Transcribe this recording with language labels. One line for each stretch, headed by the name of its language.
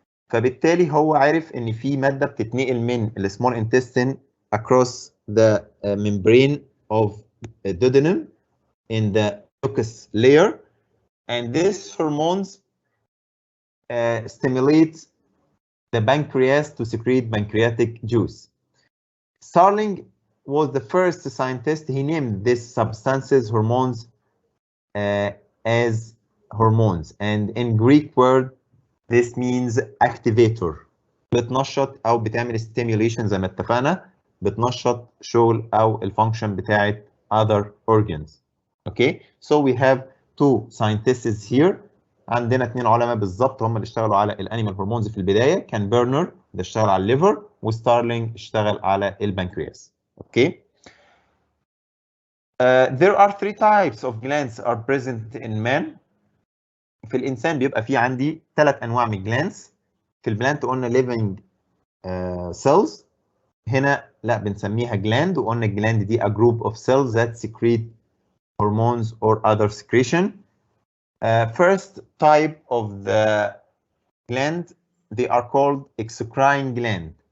Arabic: فبالتالي هو عارف ان في ماده بتتنقل من السمول
English: intestine across the membrane of duodenum in the mucus layer, and these hormones stimulate the pancreas to secrete pancreatic juice. Starling was the first scientist. He named these substances hormones as hormones, and in Greek word this means activator.
Arabic: بتنشط او بتعمل stimulation زي ما اتفقنا، بتنشط شغل او الفانكشن بتاعت
English: other organs. Okay, so we have two scientists here.
Arabic: عندنا 2 علماء بالظبط هم اللي اشتغلوا على الانيمال هرمونز في البدايه، كان بيرنر ده اشتغل على الليفر وستارلينج اشتغل على البنكرياس. اوكي.
English: There are 3 types of glands are present in man.
Arabic: في الانسان بيبقى في عندي 3 انواع من الجلاندز. في البلانت قلنا
English: living cells،
Arabic: هنا لا بنسميها
English: gland،
Arabic: وقلنا الجلاند دي
English: a group of cells that secrete hormones or other secretion. First type of the gland, they are called exocrine gland.